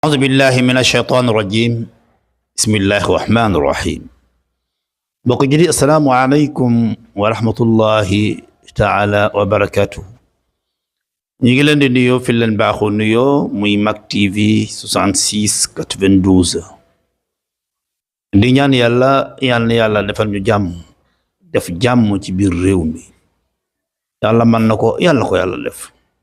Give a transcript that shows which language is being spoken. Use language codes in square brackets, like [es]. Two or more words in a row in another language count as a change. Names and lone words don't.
[ar] أعوذ بالله من الشيطان الرجيم بسم الله الرحمن الرحيم [wo] mbokk ji di [ar] السلام عليكم ورحمة الله تعالى وبركاته [wo] ñu ngi leen di nuyoo fi leen baaxoo nuyoo muy Mak TV 66 92 di ñaan yàlla na yàlla defal ñu jàmm def jàmm ci biir réew mi yàlla mën na ko yàlla ko yàlla def